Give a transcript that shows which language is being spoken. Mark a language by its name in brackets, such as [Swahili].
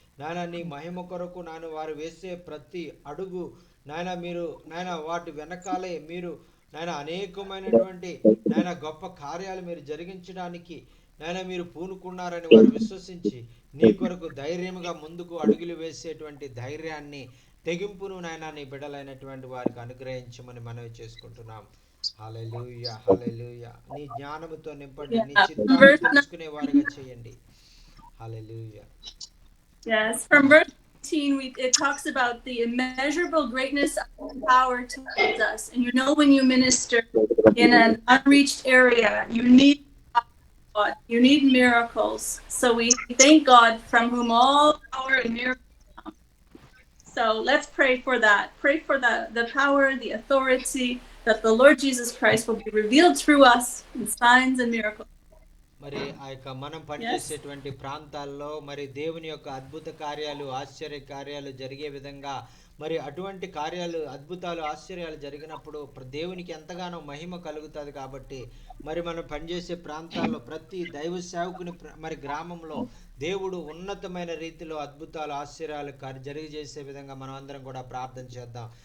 [Telugu] నాయన నీ మహిమ కొరకు నాయన వారు వేసే ప్రతి అడుగు నాయన మీరు నాయన వాటి వెనకాలే మీరు నాయన అనేకమైనటువంటి నాయన గొప్ప కార్యాలు మీరు జరిగించడానికి నాయన మీరు పూనుకున్నారని వారు విశ్వసించి నీ కొరకు ధైర్యముగా ముందుకు అడుగులు వేసేటువంటి ధైర్యాన్ని, తెగింపును నాయన నీ బిడ్డలైనటువంటి వారికి అనుగ్రహించమని మనవి చేసుకుంటున్నాం. హల్లెలూయా, హల్లెలూయా. నీ జ్ఞానముతో నింపండి, నీ చిత్తాన్ని తెలుసుకునే వారిగా చేయండి. హల్లెలూయా. [English] Yes, from verse 18, it talks about the immeasurable greatness of power towards us. And you know, when you minister in an unreached area, you need God, you need miracles. So we thank God from whom all power and miracles come. So let's pray for that. Pray for the power, the authority that the Lord Jesus Christ will be revealed through us in signs and miracles. [Telugu] మరి ఆ యొక్క మనం పనిచేసేటువంటి ప్రాంతాల్లో మరి దేవుని యొక్క అద్భుత కార్యాలు, ఆశ్చర్య కార్యాలు జరిగే విధంగా మరి అటువంటి కార్యాలు, అద్భుతాలు, ఆశ్చర్యాలు జరిగినప్పుడు దేవునికి ఎంతగానో మహిమ కలుగుతుంది. కాబట్టి మరి మనం పనిచేసే ప్రాంతాల్లో ప్రతి దైవ సేవకుని మరి గ్రామంలో దేవుడు ఉన్నతమైన రీతిలో అద్భుతాలు, ఆశ్చర్యాలు జరిగజేసే విధంగా మనం అందరం కూడా ప్రార్థన చేద్దాం.